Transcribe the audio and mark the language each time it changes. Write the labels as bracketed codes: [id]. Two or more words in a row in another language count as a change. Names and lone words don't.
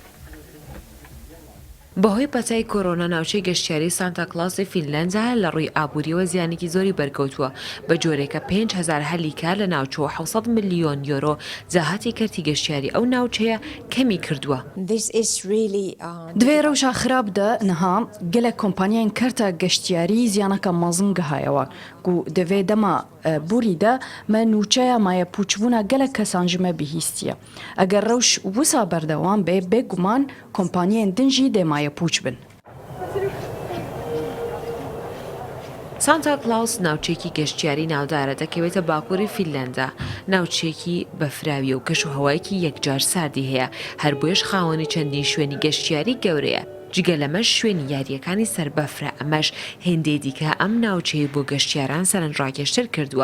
[ckb] بەهۆی پەتای کۆرۆنا ناوچەی گەشتیاری سانتا کلاوسی فینلەندە لە ڕووی ئابووریەوە زیانێکی زۆری بەرکەوتووە، بە جۆرێکە 5,000 هەلی کار لە ناوچەوە 700 ملیۆن یۆرۆ جاهاتی کەرتی گەشتیاری ئەو ناوچەیە کەمی کردووە. [ku] دوێ ڕەوشە خراپدە نەها gelek kompaniyên kerta geştiyarî ziyaneka mezin gihayەوە ku divê dema borî de me nûçeya maye pûçbûna gelek kesan ji me bihîstiye. Eger rewş wisa berdewam bê bêguman kompaniyên din jî dê maye pûç bin. [ckb] سانتا کلاوس ناوچێکی گەشتیاری ناودارە دەکەوێتە باکووری فینلەندە، ناوچێکی بەفراوی و کەش و هەوایەکی یەکجار ساردی هەیە، هەر بۆیش خاوەنی چەندین شوێنی گەشتیاری گەورەیە. جگە لەمەش شوێنی یاریەکانی سەربەفرە، ئەمەش هێندێ دیکە ئەم ناوچەیە بۆ گەشتیاران سەرنجڕاکێشتر کردووە.